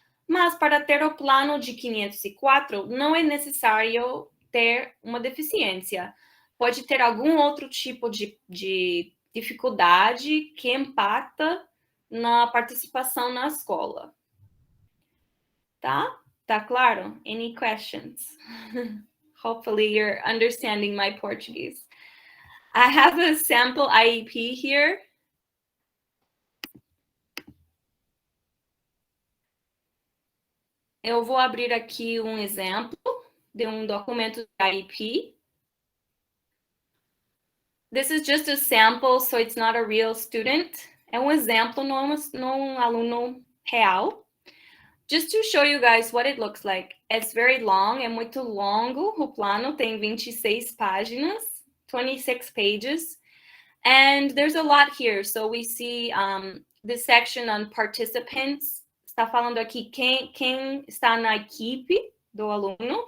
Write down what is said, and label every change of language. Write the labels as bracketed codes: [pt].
[pt] Mas para ter o plano de 504, não é necessário ter uma deficiência. Pode ter algum outro tipo de dificuldade que impacta na participação na escola. Tá? Tá claro? [en] Any questions? Hopefully you're understanding my Portuguese. I have a sample IEP here. [pt] Eu vou abrir aqui um exemplo de um documento de IEP. [en] This is just a sample, so it's not a real student. [pt] É um exemplo, não um aluno real. [en] Just to show you guys what it looks like. It's very long, [pt] é muito longo. O plano tem 26 páginas, [en] 26 pages. And there's a lot here. So we see this section on participants. [pt] Está falando aqui quem está na equipe do aluno.